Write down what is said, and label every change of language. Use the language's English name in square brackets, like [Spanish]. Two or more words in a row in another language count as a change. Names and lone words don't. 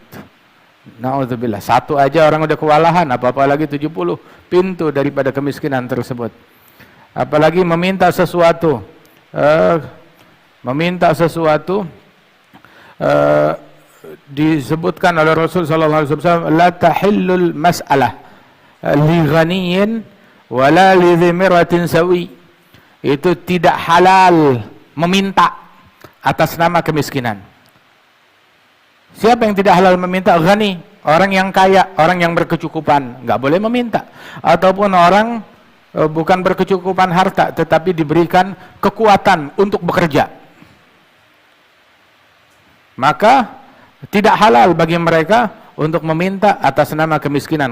[Indonesian] Na'udzubillah. Satu aja orang udah kewalahan, apa-apa lagi 70 pintu daripada kemiskinan tersebut. Apalagi meminta sesuatu. Disebutkan oleh Rasul [Arabic] صلى الله عليه وسلم, لا تحل المسألة لغني ولا لذي مرة سوي. [Indonesian] Itu tidak halal meminta atas nama kemiskinan. Siapa yang tidak halal meminta? Ghani, orang yang kaya, orang yang berkecukupan, nggak boleh meminta. Ataupun orang bukan berkecukupan harta, tetapi diberikan kekuatan untuk bekerja, maka tidak halal bagi mereka untuk meminta atas nama kemiskinan.